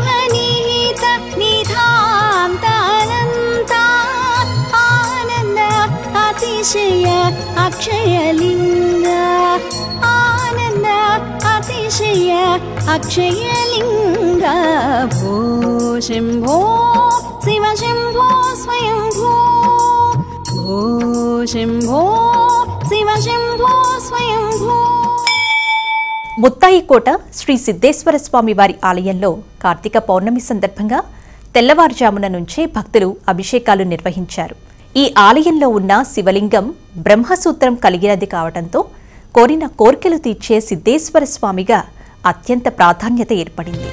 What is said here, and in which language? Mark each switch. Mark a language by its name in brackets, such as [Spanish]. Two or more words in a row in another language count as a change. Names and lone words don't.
[Sanskrit] निहित निधान्तानन्ता आनन्द अतिशय अक्षयलिंग आनन्द अतिशय अक्षयलिंग भो शंभो शिव शंभो स्वयंभो भो शंभो शिव शंभो स्वयंभो. [Telugu] ముత్తాయికోట శ్రీ సిద్ధేశ్వర స్వామి వారి ఆలయంలో కార్తీక పౌర్ణమి సందర్భంగా తెల్లవారుజామున నుంచే భక్తులు అభిషేకాలు నిర్వహించారు. ఈ ఆలయంలో ఉన్న శివలింగం బ్రహ్మసూత్రం కలిగినది కావడంతో కోరిన కోర్కెలు తీర్చే సిద్ధేశ్వర స్వామిగా అత్యంత ప్రాధాన్యత ఏర్పడింది.